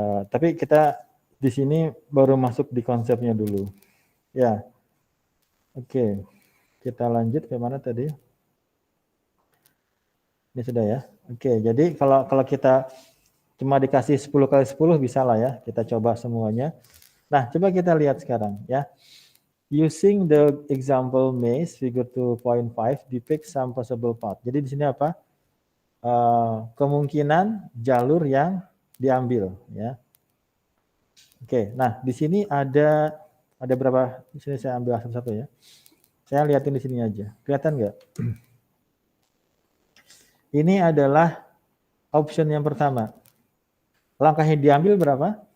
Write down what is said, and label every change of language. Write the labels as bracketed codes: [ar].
[id] Tapi kita di sini baru masuk di konsepnya dulu. Ya, oke. kita lanjut ke mana tadi? Ini sudah ya. Oke, jadi kalau kita cuma dikasih 10 kali 10 bisa lah ya. Kita coba semuanya. Nah, coba kita lihat sekarang ya. [en] Using the example maze figure 2.5 depict some possible path. [id] Jadi di sini apa? Kemungkinan jalur yang diambil ya. Oke, nah di sini ada berapa? Di sini saya ambil satu-satu ya. Saya lihatin di sini aja. Kelihatan nggak? Ini adalah option yang pertama. Langkah yang diambil berapa?